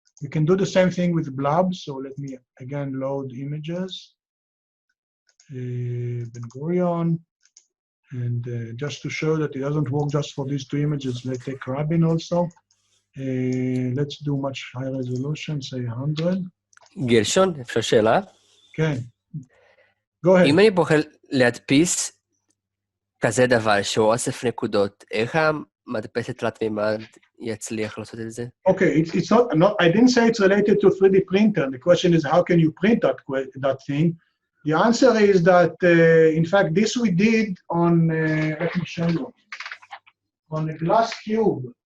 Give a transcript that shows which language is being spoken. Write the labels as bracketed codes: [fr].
[en] We can do the same thing with blobs. So let me again load images. Ben Gurion. And just to show that it doesn't work just for these 2 images, let's take Rabin also. Let's do much higher resolution, say 100. [he] גרשון, אפשר שאלה? [en] כן. Go ahead. [he] אם אני בוחר להדפיס כזה דבר שהוא אוסף נקודות, איך המדפסת תלת מימד יצליח לעשות את זה? [en] Okay, it's not, I didn't say it's related to 3D printer. The question is, how can you print that thing? The answer is that, in fact, this we did on, let me show you, on a glass cube.